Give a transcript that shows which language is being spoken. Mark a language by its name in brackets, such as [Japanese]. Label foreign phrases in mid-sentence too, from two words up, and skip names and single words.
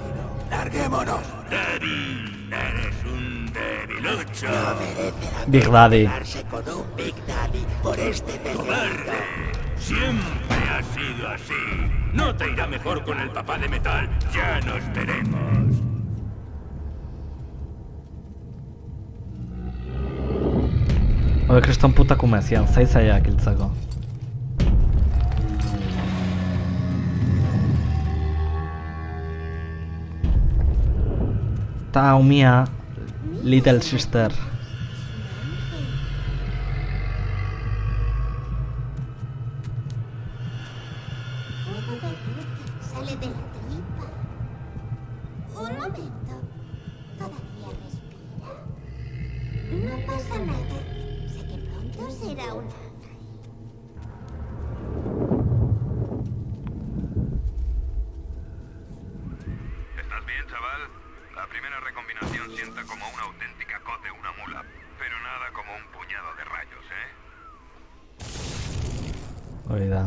[Spanish] ¡Larguémonos! Darín, eres un debilucho. Big Daddy. Con un Big Daddy por este pececito. Siempre ha sido sido así. No te irá mejor con el papá de metal. Ya nos veremos. [Basque] Hauek kriston putak umezian, zaizaiak hiltzeko. Ta umia, Little Sister. [Spanish] Puedo ver lo que sale de la tripa. Un momento. Todavía respira. No pasa nada. Sé que pronto será un ángel. ¿Estás bien, chaval? La primera recombinación sienta como una auténtica cote una mula, pero nada como un puñado de rayos, ¿eh? [Basque] Hori da.